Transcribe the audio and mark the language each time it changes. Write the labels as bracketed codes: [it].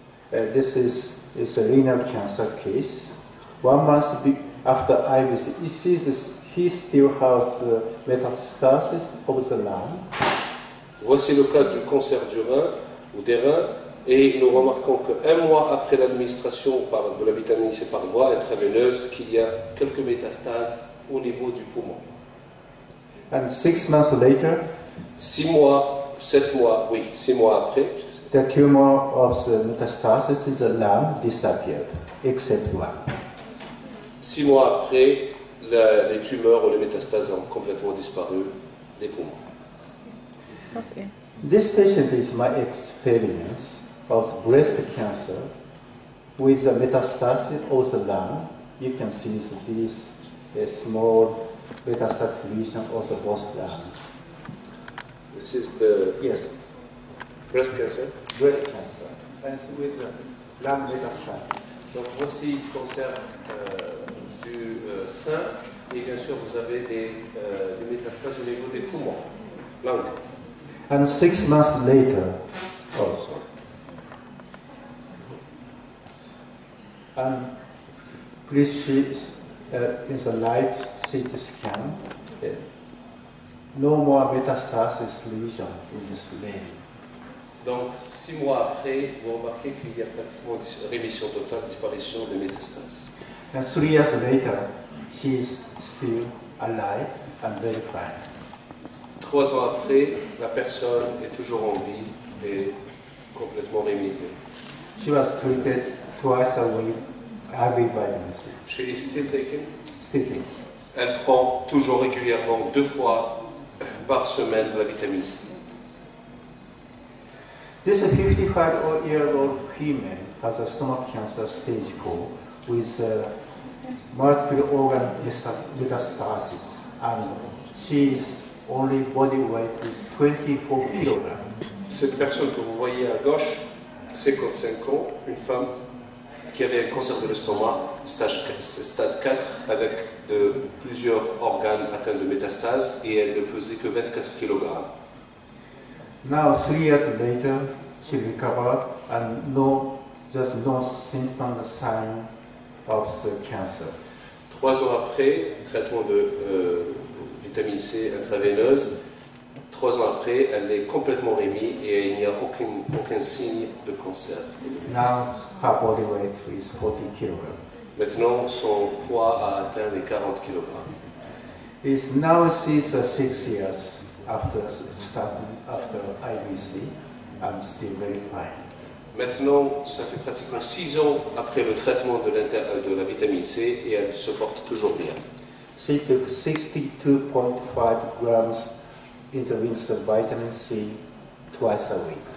[en] This is a renal cancer case. 1 month after IVC, he still has metastasis of the lung. [fr] Voici le cas du cancer du rein ou des reins, et nous remarquons qu'un mois après l'administration de la vitamine C par voie intraveineuse, qu'il y a quelques métastases au niveau du poumon. [en] And 6 months later, [fr] 6 mois, 7 mois, oui, 6 mois après, [en] the tumor of the metastasis in the lung disappeared, except one. [fr] 6 mois après, les tumeurs ou les métastases ont complètement disparu des poumons. [en] Okay. This patient is my experience of breast cancer with the metastasis of the lung. You can see this small metastatic lesion of the both lungs. This is the Yes, breast cancer. breast cancer, and with the lung metastasis. [fr] Donc voici le cancer du sein et bien sûr vous avez des métastases au niveau des poumons, langue. [en] And 6 months later, also. And please see in the right CT scan, no more metastasis lesion in this leg. [fr] Donc 6 mois après, vous remarquez qu'il y a pratiquement rémission totale, disparition des métastases. [en] And 3 years later, she is still alive and very fine. [fr] 3 ans après, la personne est toujours en vie et complètement rémise. [en] She was treated twice a week, every vitamin C. She is still taking. Still taking. [fr] Elle prend toujours régulièrement 2 fois par semaine de la vitamine C. [en] This 55-year-old female has a stomach cancer stage 4 with multiple organ metastasis, and she's only body weight is 24 kilograms. [fr] Cette personne que vous voyez à gauche, 55 ans, une femme qui avait un cancer de l'estomac, stade 4, avec plusieurs organes atteints de métastases, et elle ne pesait que 24 kg. [en] Now, 3 years later, she recovered and there's no symptom or sign of the cancer. [fr] 3 ans après, traitement de vitamine C intraveineuse, 3 ans après, elle est complètement rémise et il n'y a aucun signe de cancer. [en] Now, her body weight is 40 kilograms. [fr] Maintenant, son poids a atteint les 40 kg. [en] It's now she's 6 years after starting after IVC and still very fine. [fr] Maintenant, ça fait pratiquement 6 ans après le traitement de la vitamine C et elle se porte toujours bien. [en] She took 62.5 grams intravenous vitamin C twice a week.